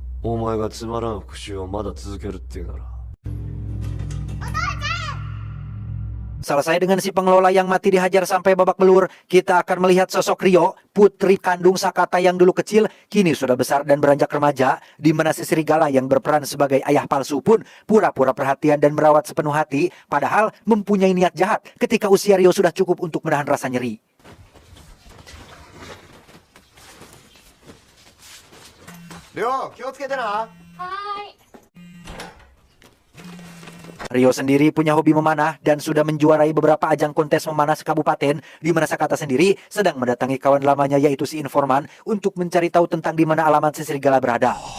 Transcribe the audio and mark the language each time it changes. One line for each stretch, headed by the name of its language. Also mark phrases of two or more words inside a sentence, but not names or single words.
Indonesian: Selesai dengan si pengelola yang mati dihajar sampai babak belur, kita akan melihat sosok Rio, putri kandung Sakata yang dulu kecil, kini sudah besar dan beranjak remaja, di mana si Serigala yang berperan sebagai ayah palsu pun pura-pura perhatian dan merawat sepenuh hati, padahal mempunyai niat jahat ketika usia Rio sudah cukup untuk menahan rasa nyeri. Rio,
Japanese: 気をつけてな。
Indonesian: Rio sendiri punya hobi memanah dan sudah menjuarai beberapa ajang kontes memanah sekabupaten, di mana Sakata sendiri sedang mendatangi kawan lamanya yaitu si informan untuk mencari tahu tentang di mana alamat si Serigala berada.